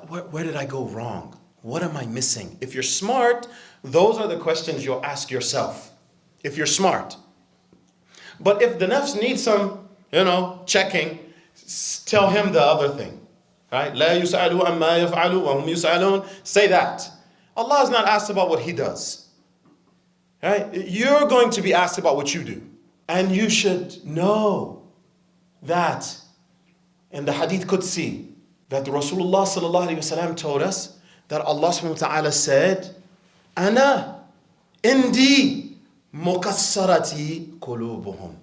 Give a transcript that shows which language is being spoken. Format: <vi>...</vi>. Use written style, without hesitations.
<en>Where did I go wrong? What am I missing? If you're smart, those are the questions you'll ask yourself. If you're smart. But if the nafs needs some, checking, tell him the other thing. Right?</en> <ar>لا يسألوا عما يفعلوا وهم يسألون.</ar> <en>Say that. Allah is not asked about what he does. Right? You're going to be asked about what you do. And you should know that in the Hadith Qudsi, that Rasulullah sallallahu alayhi wa sallam told us that Allah subhanahu wa ta'ala said,</en> <ar>Ana indi mukassarati qulubuhum.</ar>